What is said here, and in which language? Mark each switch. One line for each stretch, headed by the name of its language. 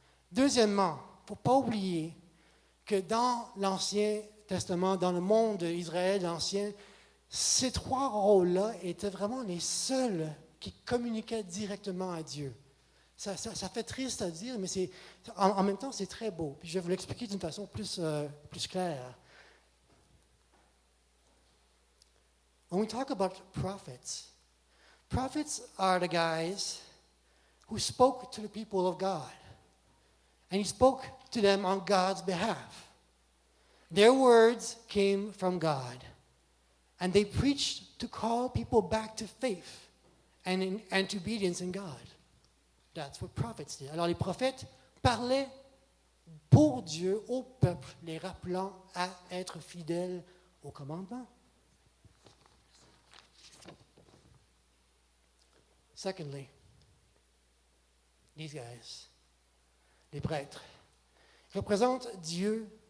French: Deuxièmement, il ne faut pas oublier que dans l'Ancien Testament, dans le monde d'Israël ancien, ces 3 rôles-là étaient vraiment les seuls qui communiquaient directement à Dieu. Ça fait triste à dire, mais en même temps, c'est très beau. Puis je vais vous l'expliquer d'une façon plus claire.
English: When we talk about prophets are the guys who spoke to the people of God. And he spoke to them on God's behalf. Their words came from God. And they preached to call people back to faith and to obedience in God. That's what prophets did.
French: Alors les prophètes parlaient pour Dieu, au peuple, les rappelant à être fidèles au commandement.
English: Secondly, these guys,
French: les prêtres, représentent Dieu.